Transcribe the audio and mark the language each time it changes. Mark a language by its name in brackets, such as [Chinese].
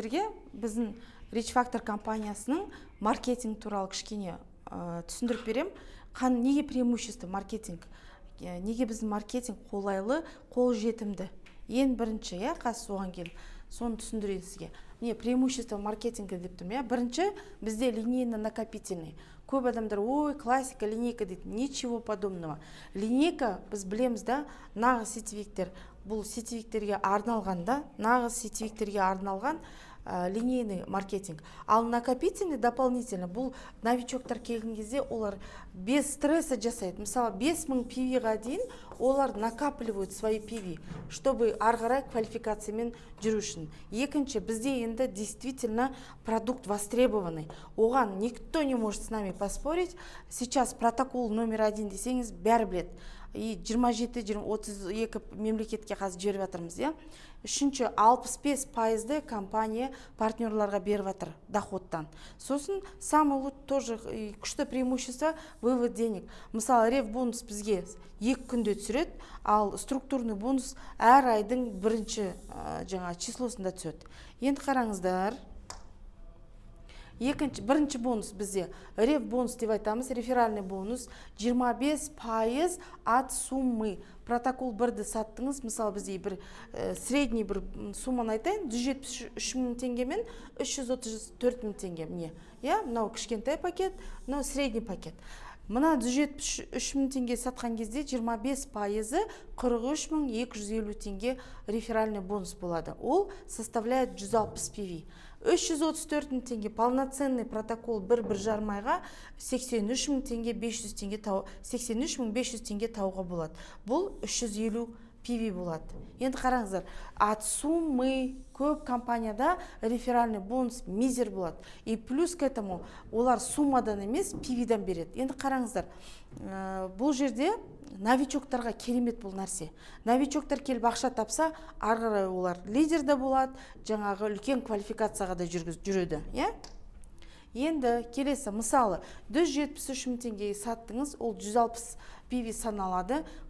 [Kazakh] Біздің Rich Factor компаниясының маркетинг туралы кішкене түсіндіріп берем. Неге преимущество маркетинг? Неге біздің маркетинг қолайлы, қолжетімді? Ең бірінші, қазір соған келіп, соны түсіндірейін сізге. [Russian] Преимущество маркетинга [Kazakh] деп тұрмын. Бірінші, бізде линейно-накопительный. Көп адамдар, ой, классика, линейка дейді. [Russian] Ничего подобного. [Kazakh] Линейка, біз білеміз да, нағыз сетевиктер. Бұл сетевиктерге арналғанда, нағыз сетевиктерге арналған линейный маркетинг. Ал накопительный дополнительно, бұл новичоктар келген кезде олар [Russian] без стресса [Kazakh] жасайды. Мысалы, 5000 PV-ға дейін олар [Russian] накапливают свои PV, чтобы [Kazakh] арғарай квалификациямен жүру үшін. Екінші, бізде енді [Russian] действительно продукт востребованный. [Kazakh] Оған [Russian] никто не может с нами поспорить. [Kazakh] Сейчас протокол номер 1 десеңіз бәрі біледі. И 27-32 мемлекетке қазір жіберіп жатырмыз. Үшінші, 65% компания партнерларға беріп жатыр доходтан. Сосын [Russian] самый тоже [Kazakh] күшті преимущество [Russian] вывод денег. [Kazakh] Мысалы, рев бонус бізге 2 күнде түсіреді, ал структурный бонус әр айдың бірінші числосында түседі. Енді қараңыздар. Бірінші бонус бізде рев бонус деп айтамыз, реферальный бонус 25% [Russian] от суммы. [Kazakh] Протокол 1-ді саттыңыз, мысалы бізде бір средний бір сумманы айтайын, 173 мың теңге мен 334 мың теңге. Мынау кішкентай пакет, мынау средний пакет. Мына 173 мың теңге сатқан кезде 25%-ы 43 мың 250 теңге реферальный бонус болады. Ол составляет 160 PV. 334 мың теңге полноценный протокол бір жармайға 83 мың теңге 500 теңге 83 мың 500 теңге тауға болады. Бұл 350 PV болады. Енді қараңыздар, [Russian] от суммы [Kazakh] көп компанияда реферальный бонус мизер болады. [Russian] И плюс к этому [Kazakh] олар суммадан емес PV-дан береді. Енді қараңыздар, бұл жерде новичоктарға керемет бұл нәрсе. Новичоктар келіп ақша тапса, арғарай олар лидерді болады, жаңағы үлкен квалификацияға да жүреді. Енді келесі, мысалы, 173 мың теңгеге саттыңыз, ол 160 PV саналады.